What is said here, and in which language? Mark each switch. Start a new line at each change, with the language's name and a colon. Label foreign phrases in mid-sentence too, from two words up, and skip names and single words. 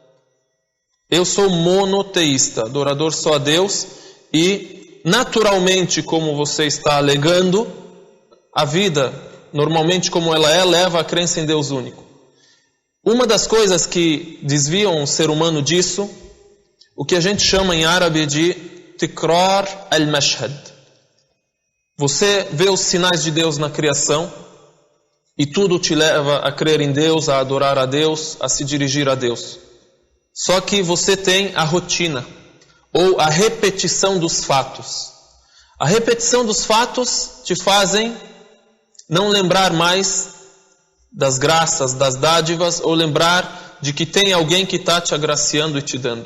Portuguese: Eu sou monoteísta, adorador só a Deus, e naturalmente, como você está alegando, a vida, normalmente como ela é, leva a crença em Deus único. Uma das coisas que desviam o ser humano disso, o que a gente chama em árabe de
Arabic: تكرار المشهد.
Portuguese: Você vê os sinais de Deus na criação e tudo te leva a crer em Deus, a adorar a Deus, a se dirigir a Deus. Só que você tem a rotina ou a repetição dos fatos. A repetição dos fatos te fazem não lembrar mais das graças, das dádivas, ou lembrar de que tem alguém que está te agraciando e te dando.